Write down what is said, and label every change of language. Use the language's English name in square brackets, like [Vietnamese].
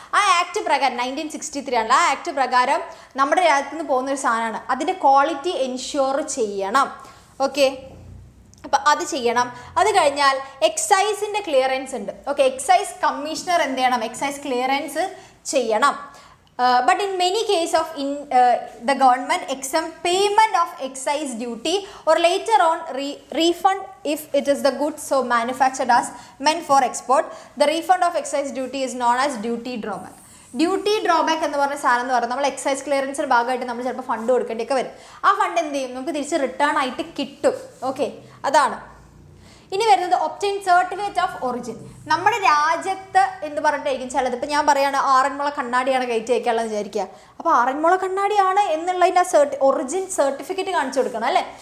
[Malayalam] ആ ആക്ട് പ്രകാരം 1963 ആണ്. ആ ആക്ട് പ്രകാരം നമ്മുടെ രാജ്യത്ത് നിന്ന് പോകുന്ന ഒരു സാധനമാണ്, അതിൻ്റെ ക്വാളിറ്റി എൻഷ്യൂർ ചെയ്യണം. ഓക്കെ, അപ്പം അത് ചെയ്യണം. അത് കഴിഞ്ഞാൽ എക്സൈസിൻ്റെ ക്ലിയറൻസ് ഉണ്ട്. ഓക്കെ, എക്സൈസ് കമ്മീഷണർ എന്ത് ചെയ്യണം, എക്സൈസ് ക്ലിയറൻസ് ചെയ്യണം. [English] But in many cases of the government exempt payment of excise duty or later on refund if it is the goods so manufactured as meant for export. The refund of excise duty is known as duty drawback. [Malayalam] Duty drawback എന്ന് പറഞ്ഞ സാധനം എന്ന് പറയുന്നത് നമ്മൾ excise ക്ലിയറൻസിൻ്റെ ഭാഗമായിട്ട് നമ്മൾ ചിലപ്പോൾ fund കൊടുക്കേണ്ടിയൊക്കെ വരും. ആ ഫണ്ട് എന്ത് ചെയ്യും, നമുക്ക് തിരിച്ച് റിട്ടേൺ ആയിട്ട് കിട്ടും. ഓക്കെ, അതാണ്. ഇനി വരുന്നത് ഒബ്റ്റെയിൻ സർട്ടിഫിക്കറ്റ് ഓഫ് ഒറിജിൻ. നമ്മുടെ രാജ്യത്ത് എന്ന് പറഞ്ഞിട്ടായിരിക്കും ചിലത്. ഇപ്പം ഞാൻ പറയുകയാണ് ആറന്മുള കണ്ണാടിയാണ് കയറ്റി വയ്ക്കാനുള്ളത് വിചാരിക്കുക. അപ്പോൾ ആറന്മുള കണ്ണാടിയാണ് എന്നുള്ളതിൻ്റെ ഒറിജിൻ സർട്ടിഫിക്കറ്റ് കാണിച്ചു കൊടുക്കണം അല്ലേ.